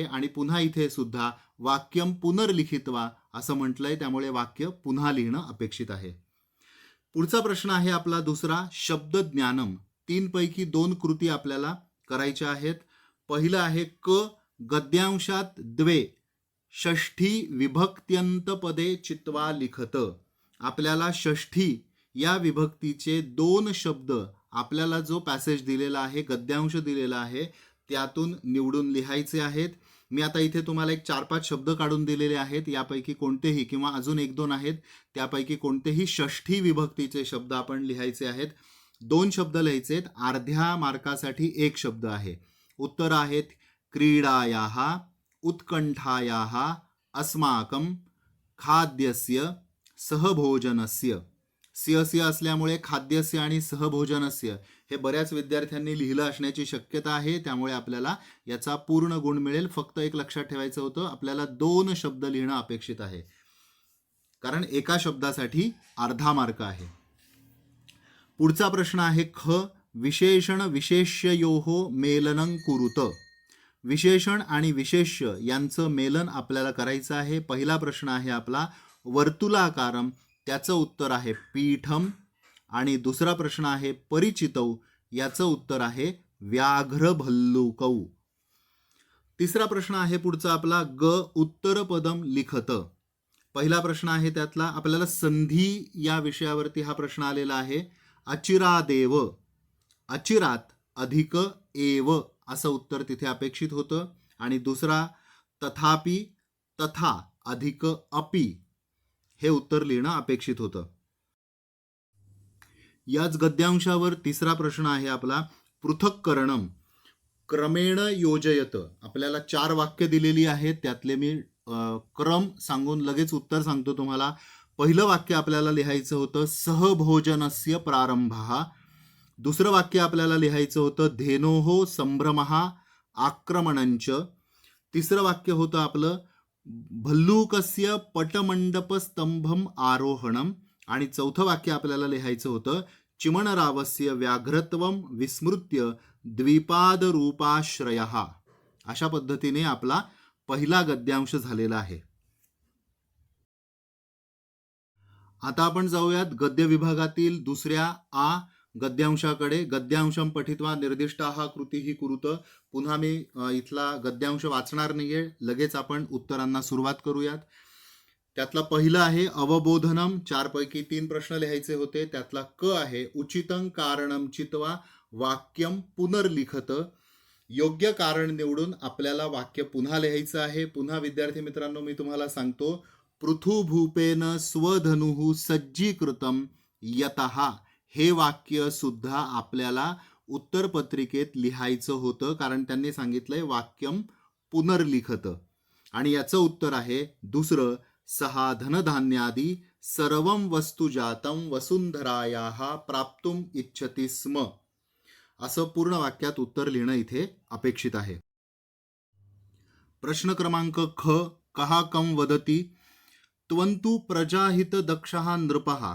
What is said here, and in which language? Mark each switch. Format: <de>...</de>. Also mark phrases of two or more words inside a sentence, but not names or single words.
<mr>आणि पुन्हा इथे सुद्धा</mr> <sa>वाक्यम पुनर्लिखित्वा</sa> <mr>असं म्हटलंय, त्यामुळे वाक्य पुन्हा लिहिणं अपेक्षित आहे. पुढचा प्रश्न आहे आपला दुसरा,</mr> <sa>शब्द ज्ञानम.</sa> <mr>3 पैकी 2 कृती आपल्याला करायच्या आहेत. पहिलं आहे क.</mr> <sa>गद्यांशात द्वे षष्ठी विभक्त्यंत पदे चित्वा लिखत.</sa> <mr>आपल्याला षष्ठी या विभक्तीचे 2 शब्द आपल्याला जो पॅसेज दिलेला आहे, गद्यांश दिलेला आहे, त्यातून निवडून लिहायचे आहेत. मी आता इथे तुम्हाला एक 4-5 शब्द काढून दिलेले आहेत. यापैकी कोणतेही किंवा अजून 1-2 आहेत त्यापैकी कोणतेही षष्ठी विभक्तीचे शब्द आपण लिहायचे आहेत. 2 शब्द लिहायचे आहेत. अर्ध्या मार्कासाठी 1 शब्द आहे. उत्तर आहेत</mr> <sa>क्रीडायाः, उत्कंठायाः, अस्माकं, खाद्यस्य, सहभोजनस्य.</sa> <mr>स्य असल्यामुळे खाद्यस्य आणि सहभोजनस्य हे बऱ्याच विद्यार्थ्यांनी लिहिलं असण्याची शक्यता आहे, त्यामुळे आपल्याला याचा पूर्ण गुण मिळेल. फक्त एक लक्षात ठेवायचं होतं, आपल्याला 2 शब्द लिहिणं अपेक्षित आहे, कारण एका शब्दासाठी अर्धा मार्क आहे. पुढचा प्रश्न आहे ख.</mr> <sa>विशेषण विशेष्ययोः मेलनं कुरुत.</sa> <mr>विशेषण आणि विशेष्य यांचं मेलन आपल्याला करायचं आहे. पहिला प्रश्न आहे आपला वर्तुलाकारम, त्याचं उत्तर आहे पीठम. आणि दुसरा प्रश्न आहे परिचितौ, याचं उत्तर आहे</mr> <sa>व्याघ्र भल्लुकौ.</sa> <mr>तिसरा प्रश्न आहे पुढचा आपला ग.</mr> <sa>उत्तरपदम लिखत.</sa> <mr>पहिला प्रश्न आहे त्यातला आपल्याला संधी या विषयावरती हा प्रश्न आलेला आहे. अचिरादेव, अचिरात अधिक एव असं उत्तर तिथे अपेक्षित होतं. आणि दुसरा तथापि, तथा अधिक अपि हे उत्तर लिहिणं अपेक्षित होतं. याच गद्यांशावर तिसरा प्रश्न आहे आपला पृथक्करणम.</mr> <sa>क्रमेण योजयत.</sa> <mr>आपल्याला 4 वाक्य दिलेली आहेत, त्यातले मी क्रम सांगून लगेच उत्तर सांगतो तुम्हाला. पहिलं वाक्य आपल्याला लिहायचं होतं</mr> <sa>सहभोजनस्य प्रारंभः.</sa> <mr>दुसरं वाक्य आपल्याला लिहायचं होतं</mr> <sa>धेनोः संभ्रमः आक्रमणंच.</sa> <mr>तिसरं वाक्य होतं आपलं</mr> <sa>भल्लूकस्य पटमंडपस्तंभम आरोहणम.</sa> <mr>आणि चौथं वाक्य आपल्याला लिहायचं होतं</mr> <sa>चिमणरावस्य व्याघ्रत्वम विस्मृत्य द्विपादरूपाश्रयः.</sa> <mr>अशा पद्धतीने आपला पहिला गद्यांश झालेला आहे. आता आपण जाऊयात गद्य विभागातील दुसऱ्या आ गद्यांशाकडे.</mr> <sa>गद्यांशम पठित्वा निर्दिष्टाः कृतीः कुरुत.</sa> <mr>पुन्हा मी इथला गद्यांश वाचणार नाहीये, लगेच आपण उत्तरांना सुरुवात करूयात. त्यातला पहिलं आहे अवबोधनम. 4 पैकी 3 प्रश्न लिहायचे होते. त्यातला क आहे</mr> <sa>उचितं कारणम चित्वा वाक्यम पुनर्लिखत.</sa> <mr>योग्य कारण निवडून आपल्याला वाक्य पुन्हा लिहायचं आहे. पुन्हा विद्यार्थी मित्रांनो मी तुम्हाला सांगतो,</mr> <sa>पृथुभूपेन स्वधनुः सज्जीकृतम यतः</sa> <mr>हे वाक्य सुद्धा आपल्याला उत्तरपत्रिकेत लिहायचं होतं, कारण त्यांनी सांगितलंय</mr> <sa>वाक्यम पुनर्लिखत.</sa> <mr>आणि याचं उत्तर आहे दुसरं सहा</mr> <sa>धनधान्यादी सर्वं वस्तुजातं वसुंधरायाः प्राप्तुम इच्छति स्म.</sa> <mr>असं पूर्ण वाक्यात उत्तर लिहिणं इथे अपेक्षित आहे. प्रश्न क्रमांक ख.</mr> <sa>कहा कम वदती त्वंतु प्रजाहित दक्षहा नृपहा.</sa>